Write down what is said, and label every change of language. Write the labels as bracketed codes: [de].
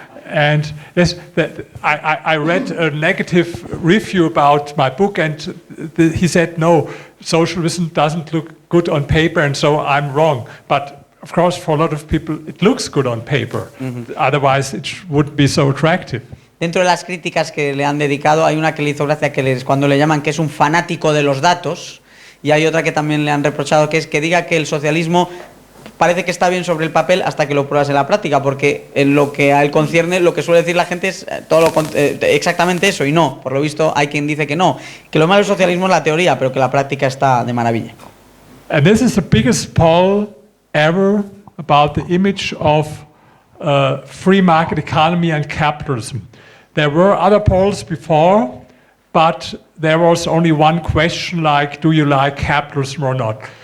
[en] And yes, I read a negative review about my book, and he said, no, socialism doesn't look good on paper, and so I'm wrong. But of course, for a lot of people, it looks good on paper. Mm-hmm. Otherwise, it wouldn't be so attractive. [es] Dentro de las críticas que le han dedicado, hay una que le hizo gracia, cuando le llaman que es un fanático de los datos, y hay otra que también le han reprochado, que es que diga que el socialismo parece que está bien sobre el papel hasta que lo pruebas en la práctica, porque en lo que a él concierne, lo que suele decir la gente es exactamente eso, y no. Por lo visto, hay quien dice que no, que lo malo del socialismo es la teoría, pero que la práctica está de maravilla. [en] And this is the biggest poll ever about the image of free market economy and capitalism. there were other polls before, but there was only one question like, do you like capitalism or not?